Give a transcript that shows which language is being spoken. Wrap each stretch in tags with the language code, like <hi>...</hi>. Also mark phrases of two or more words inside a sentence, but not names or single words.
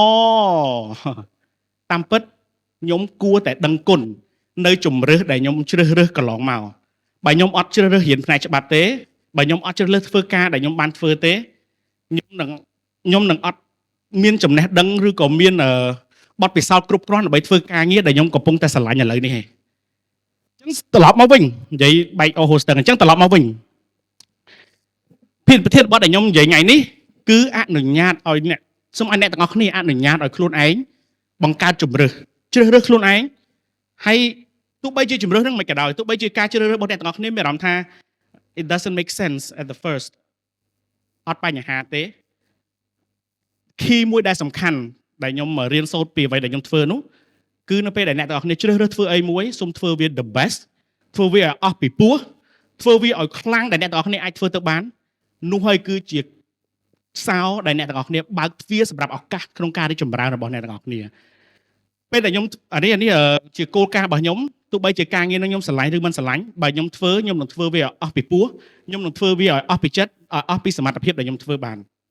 <km>តាមពិតខ្ញុំគួរតែដឹងគុណនៅជំរើសដែលខ្ញុំជ្រើសរើសកន្លងមកបើខ្ញុំអត់ជ្រើសរើសរៀនផ្នែកច្បាប់ទេបើខ្ញុំអត់ជ្រើសរើសធ្វើការដែលខ្ញុំបានធ្វើទេខ្ញុំនឹងអត់មានចំណេះដឹងឬក៏មានបទពិសោធន៍គ្រប់គ្រាន់ដើម្បីធ្វើការងារដែលខ្ញុំកំពុងតែស្រឡាញ់ឥឡូវនេះឯងអញ្ចឹងត្រឡប់មកវិញនិយាយបែកអូហូស្ទឹងអញ្ចឹងត្រឡប់មកវិញ ប្រធានបទដែលខ្ញុំនិយាយថ្ងៃនេះគឺអនុញ្ញាតឲ្យអ្នកសូមឲ្យអ្នកទាំងអស់គ្នាអនុញ្ញាតឲ្យខ្លួនឯងបង្កើត ជំរើសជ្រើសរើសខ្លួនឯងហើយទោះបីជាជំរើសហ្នឹងមិនក៏ដោយទោះបីជាការជ្រើសរើសរបស់អ្នកទាំងអស់គ្នាមានអារម្មណ៍ថា</km> <en>it doesn't make sense at the first</en> <km>អត់បញ្ហាទេ key មួយដែលសំខាន់ដែលខ្ញុំរៀនសូត្រពីអ្វីដែលខ្ញុំធ្វើនោះគឺនៅពេលដែលអ្នកទាំងអស់គ្នាជ្រើសរើសធ្វើអីមួយសូមធ្វើវា</km> <en>the best</en> <km>ធ្វើវាឲ្យអស់ពីពោះធ្វើវាឲ្យខ្លាំងដែលអ្នកទាំងអស់គ្នាអាចធ្វើទៅបាននោះហើយគឺជា សោដែលអ្នកទាំងអស់គ្នាបើកទ្វារសម្រាប់ឱកាសក្នុងការរីកចម្រើនរបស់អ្នកទាំងអស់គ្នាពេលដែលខ្ញុំនេះជាគោលការណ៍របស់ខ្ញុំទោះបីជាការងារនឹងខ្ញុំស្រឡាញ់ឬមិនស្រឡាញ់បើខ្ញុំធ្វើខ្ញុំនឹងធ្វើវាឲ្យអស់ពីពោះខ្ញុំនឹងធ្វើវាឲ្យអស់ពីចិត្តឲ្យអស់ពីសមត្ថភាពដែលខ្ញុំធ្វើបាន</km>